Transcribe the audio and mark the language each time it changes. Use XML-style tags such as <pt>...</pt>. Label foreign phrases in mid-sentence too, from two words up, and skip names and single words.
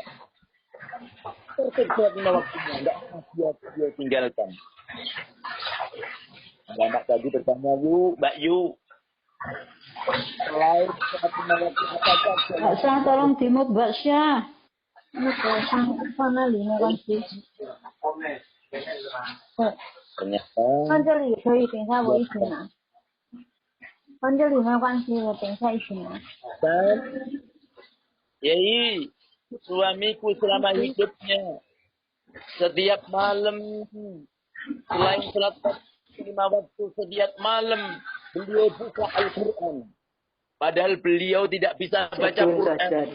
<id>Tertib sholat 5 waktunya. Tidak dia tinggalkan. Anak tadi bertanya, Mbak Yu. Selain sholat 5 waktu apa saja? Mbak Syah tolong dimut Mbak Syah.</id> <zh>sana 里没关系。</zh> <id>Ternyata</id> <zh>放这里可以，等一下我一起拿。放这里没关系，我等一下一起拿。</zh> <id>dan Yai, suamiku selama hidupnya setiap malam selain sholat 5 waktu setiap malam beliau buka Al-Quran. Padahal beliau tidak bisa baca Quran.</id>